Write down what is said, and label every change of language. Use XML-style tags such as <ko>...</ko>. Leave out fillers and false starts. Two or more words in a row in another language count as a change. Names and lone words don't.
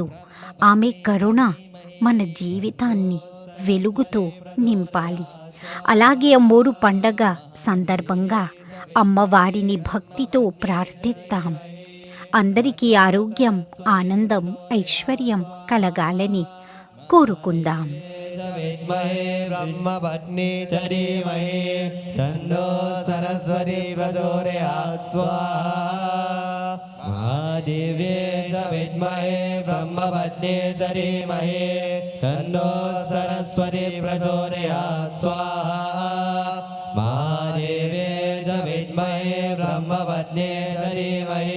<te>ఆమె కరుణ మన జీవితాన్ని వెలుగుతో నింపాలి. అలాగే అమ్మోరు పండగ సందర్భంగా అమ్మవారిని భక్తితో ప్రార్థిద్దాం. అందరికీ ఆరోగ్యం, ఆనందం, ఐశ్వర్యం కలగాలని కోరుకుందాం.</te> <sa>च विद्महे ब्रह्मपत्नी च धीमहि तन्नो सरस्वती प्रचोदयात् स्वाहा महादेव्ये च विद्महे ब्रह्मपत्नी च धीमहि तन्नो सरस्वती प्रचोदयात् स्वाहा महादेव्ये च विद्महे ब्रह्मपत्नी च धीमहि</sa>